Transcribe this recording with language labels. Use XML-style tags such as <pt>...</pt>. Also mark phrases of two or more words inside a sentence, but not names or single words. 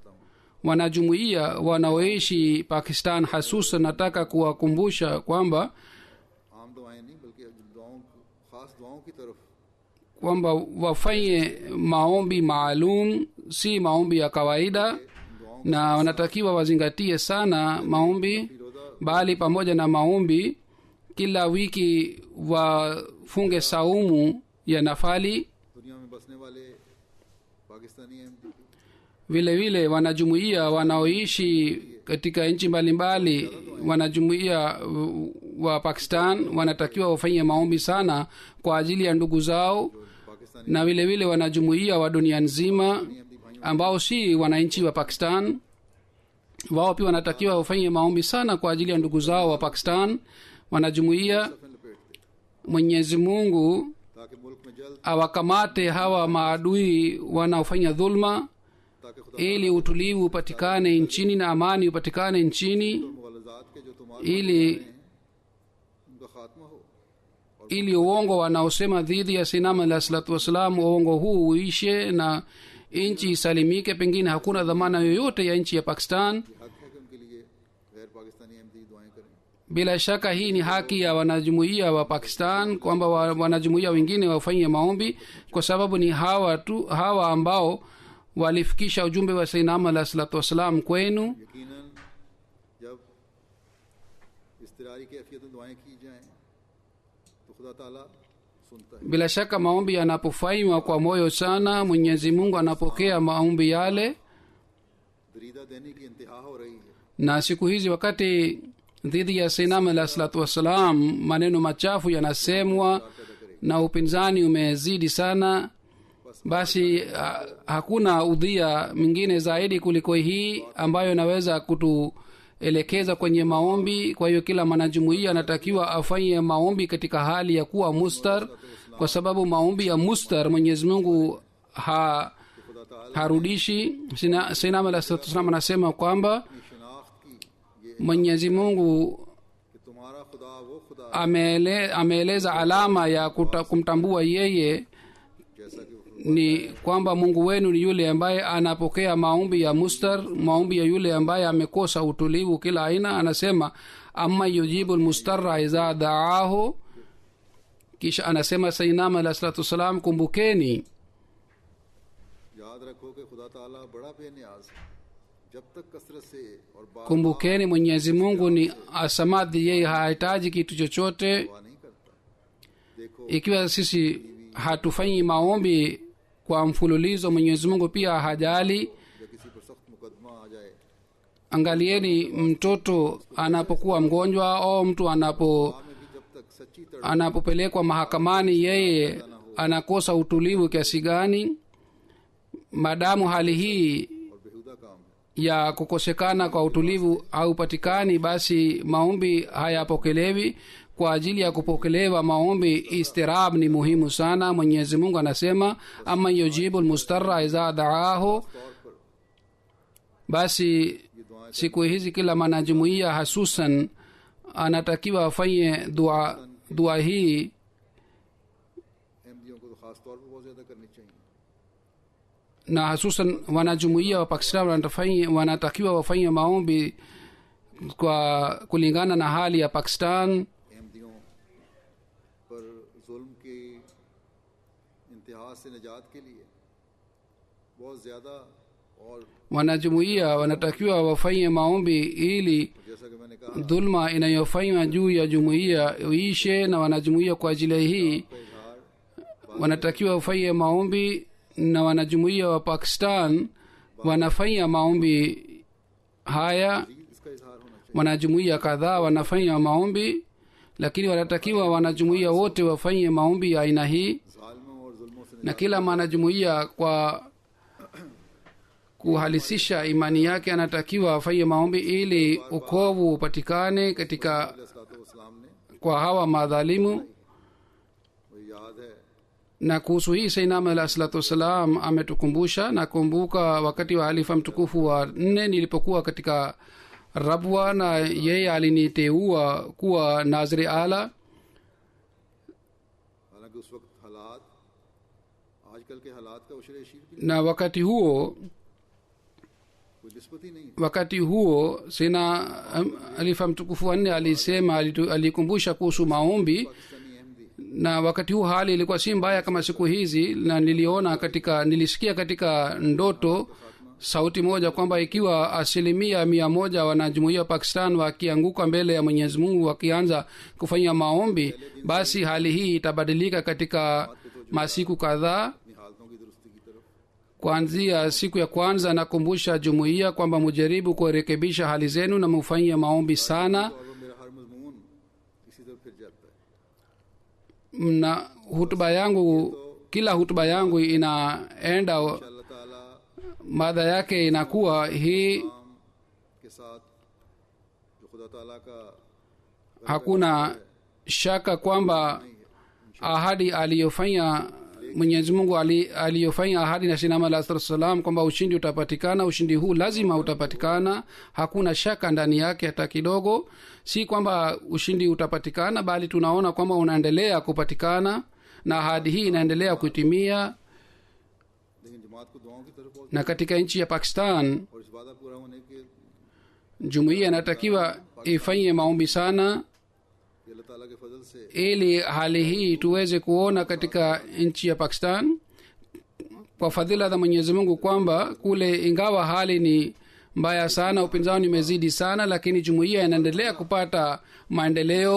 <sw>Wanajumuiya wanaoishi Pakistan hasusan, nataka kuwakumbusha kwamba</sw> <ur>عام دعائیں نہیں بلکہ دعاؤں خاص دعاؤں کی طرف</ur> <sw>kwamba wafanye maombi maalum, si maombi ya kawaida, na wanatakiwa wazingatie sana maombi. Bali pamoja na maombi, kila wiki wafunge saumu ya nafali.</sw> <ur>دنیا میں بسنے والے پاکستانی احمدی</ur> <sw>Vile vile wanajumuiya wanaoishi katika nchi mbalimbali, wanajumuiya wa Pakistan wanatakiwa wafanye maombi sana kwa ajili ya ndugu zao,</sw> <ur>पाकिस्तानी</ur> <sw>na vile vile wanajumuiya wa dunia nzima ambao si wananchi wa Pakistan, wao pia wanatakiwa wafanye maombi sana kwa ajili ya ndugu zao wa Pakistan. Wanajumuiya,</sw> <ur>میں لپیٹتے</ur> <sw>Mwenyezi Mungu</sw> <ur>تاکہ ملک میں جلد</ur> <sw>awakamate hawa maadui wanaofanya dhulma,</sw> <ur>تاکہ خدا</ur> <sw>ili utulivu upatikane nchini na amani upatikane nchini,</sw> <ur>مغلظات کے جو تمہارے</ur> <sw>ili</sw> <ur>ان کا خاتمہ ہو</ur> <sw>ili uongo wanaosema dhidi ya Sinam</sw> <ar>عليه الصلاة والسلام,</ar> <sw>uongo huu uishe na nchi isalimike. Pengine hakuna dhamana yoyote ya nchi ya Pakistan.</sw> <ur>حق ہے کہ ان کے لیے غیر پاکستانی احمدی دعائیں کریں.</ur> <sw>Bila shaka hii ni haki ya wanajumuiya wa Pakistan kwamba wanajumuiya wengine wafanye maombi, kwa sababu ni hawa ambao walifikisha ujumbe wa</sw> <ar>سيدنا عليه الصلاة والسلام</ar> <sw>kwenu.</sw> <ur>یقیناً جب اضطراری کیفیت میں دعائیں کی جائیں تو خدا تعالیٰ سنتا ہے.</ur> <sw>Bila shaka maombi yanapofanywa kwa moyo sana, Mwenyezi Mungu anapokea maombi yale.</sw> <ur>دریدہ دہنی کی انتہا ہو رہی ہے.</ur> <sw>Na siku hizi wakati dhidi ya</sw> <ar>سيدنا عليه الصلاة والسلام</ar> <sw>maneno machafu yanasemwa na upinzani umezidi sana, basi hakuna udhia mwingine zaidi kuliko hii ambayo inaweza kutuelekeza kwenye maombi. Kwa hiyo kila mwanajumuiya anatakiwa afanye maombi katika hali ya kuwa mustar, kwa sababu maombi ya mustar Mwenyezi Mungu harudishi.</sw> <ar>سيدنا عليه الصلاة والسلام</ar> <sw>anasema kwamba</sw> <ur>شناخت کی یہ</ur> <sw>Mwenyezi Mungu</sw> <ur>کہ تمہارا خدا وہ خدا</ur> <sw>ameeleza alama ya kumtambua yeye</sw> <ur>جیسا کہ</ur> <sw>ni kwamba Mungu wenu ni yule ambaye anapokea maombi ya mustar, maombi ya yule ambaye amekosa utulivu kila aina. Anasema</sw> <ar>أمن يجيب المضطر إذا دعاه,</ar> <sw>kisha anasema</sw> <ar>سيدنا عليه الصلاة والسلام,</ar> <sw>kumbukeni</sw> <ur>یاد رکھو کہ خدا تعالیٰ بڑا بے نیاز ہے جب تک کثرت سے اور بار</ur> <sw>kumbukeni mwenyezi mungu ni asamadhi yeye hahitaji kitu chochote</sw> <ur>دعا نہیں کرتا دیکھو</ur> <sw>ikiwa sisi hatufanyi maombi kwa mfululizo mwenyezi mungu pia hajali</sw> <ur>جب کسی پر سخت مقدمہ آ جائے</ur> <sw>angalieni mtoto anapokuwa mgonjwa au mtu</sw> <ur>میں بھی جب تک سچی تڑپ</ur> <sw>anapopelekwa mahakamani yeye anakosa utulivu kiasi gani maadamu hali hii</sw> <ur>اور بیہودہ کام ہے</ur> <sw>ya kukosekana kwa utulivu haupatikani basi maombi hayapokelewi kwa ajili ya kupokelewa maombi istirab ni muhimu sana mwenyezi mungu anasema</sw> <ar>أمن يجيب المضطر إذا دعاه</ar> <sw>basi siku hizi kila mwanajumuiya hasusan anatakiwa afanye dua hii</sw> <ur>احمدیوں کو تو خاص طور پر بہت زیادہ کرنی چاہیے</ur> <sw>na hasusan wanajumuiya wa pakistan wanatakiwa wafanye maombi kwa kulingana na hali ya pakistan</sw> <ur>احمدیوں پر ظلم کی انتہا سے نجات کے لیے بہت زیادہ اور</ur> <sw>wanajumuiya wanatakiwa wafanye maombi ili</sw> <ur>جیسا کہ میں نے کہا</ur> <sw>dhulma inayofanywa juu ya jumuiya uishe na wanajumuiya kwa ajili hii</sw> <ur>इजहार</ur> <sw>wanatakiwa wafanye maombi na wanajumuiya wa pakistan wanafanya maombi haya</sw> <ur>اس کا اظہار ہونا چاہیے</ur> <sw>wanajumuiya kadhaa wanafanya maombi lakini wanatakiwa wanajumuiya wote wafanye maombi ya aina hii</sw> <ur>ظالموں اور ظلموں سے</ur> <sw>na kila mwanajumuiya kwa kuhalisisha imani yake anatakiwa afanye maombi ili ukovu upatikane katika</sw> <ur>اسلام نے</ur> <sw>kwa hawa madhalimu</sw> <ur>وہ یاد ہے</ur> <sw>na kuhusu hii sainam</sw> <ar>عليه الصلاة والسلام</ar> <sw>ametukumbusha nakumbuka wakati wa halifa mtukufu wa 4 nilipokuwa katika rabwa na yeye aliniteua kuwa</sw> <ur>nazri ala حالانکہ اس وقت حالات آجکل کے حالات کا عشر عشیر بھی</ur> <sw>na wakati huo</sw> <ur>کوئی نسبت ہی نہیں</ur> <sw>wakati huo sina halifa mtukufu wa 4 alisema alikumbusha kuhusu maombi</sw> <ur>پاکستانی احمدی</ur> <sw>na wakati huu hali ilikuwa si mbaya kama siku hizi na nilisikia katika ndoto sauti moja kwamba ikiwa 100% wanajumuia wa pakistan wakianguka mbele ya mwenyezi mungu wakianza kufanya maombi basi hali hii itabadilika katika masiku kadhaa</sw> <ur>اپنی حالتوں کی درستی کی طرف</ur> <sw>kuanzia siku ya kwanza nakumbusha jumuiya kwamba mujaribu kurekebisha hali zenu na mufanye maombi sana</sw> <ur>اور وہ میرا ہر مضمون اسی طرف پھر جاتا ہے</ur> <sw>na hutuba yangu kila hutuba yangu inaenda</sw> <ur>اللہ تعالیٰ</ur> <sw>mada yake inakuwa hii</sw> <ur>کے ساتھ جو خدا تعالیٰ کا</ur> <sw>hakuna shaka kwamba ahadi aliyofanya mwenyezi mungu aliyofanya ahadi na sinama</sw> <ar>عليه الصلاة والسلام</ar> <sw>kwamba ushindi utapatikana ushindi huu lazima utapatikana hakuna shaka ndani yake hata kidogo si kwamba ushindi utapatikana bali tunaona kwamba unaendelea kupatikana na ahadi hii inaendelea kutimia</sw> <ur>لیکن جماعت کو دعاؤں کی طرف بہت</ur> <sw>na katika nchi ya pakistan</sw> <ur>اور اس وعدہ پورا ہونے کے</ur> <sw>jumuiya inatakiwa ifanye maombi sana</sw> <ur>کہ اللہ تعالیٰ کے فضل سے</ur> <sw>ili hali hii tuweze kuona katika nchi ya pakistan kwa fadhila za mwenyezi mungu kwamba kule ingawa hali ni mbaya sana upinzani umezidi sana lakini jumuiya inaendelea kupata maendeleo</sw>